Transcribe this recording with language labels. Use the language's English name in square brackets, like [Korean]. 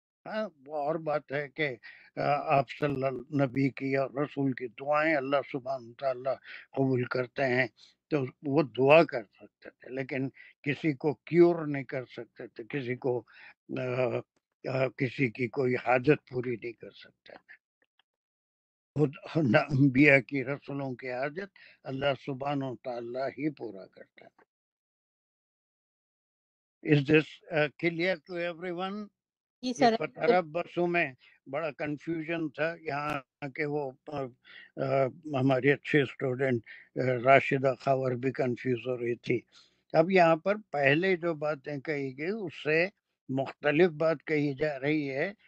[Urdu] ہاں وہ اور بات ہے کہ آپ صلی اللہ نبی کی اور رسول کی دعائیں اللہ سبحانہ تعالیٰ قبول کرتے ہیں، تو وہ دعا کر سکتے تھے لیکن کسی کو کیور نہیں کر سکتے تھے، کسی کو کسی کی کوئی حاجت پوری نہیں کر سکتے تھے. خود انبیاء کی رسولوں کی حاجت اللہ سبحانہ تعالیٰ ہی پورا کرتا ہے. [English] Is this clear to everyone؟ [Urdu] جی یہ سر. فترہ برسوں میں بڑا کنفیوژن تھا یہاں کہ وہ ہماری اچھے اسٹوڈنٹ راشدہ خاور بھی کنفیوز ہو رہی تھی. اب یہاں پر پہلے جو باتیں کہی گئی اس سے مختلف بات کہی جا رہی ہے.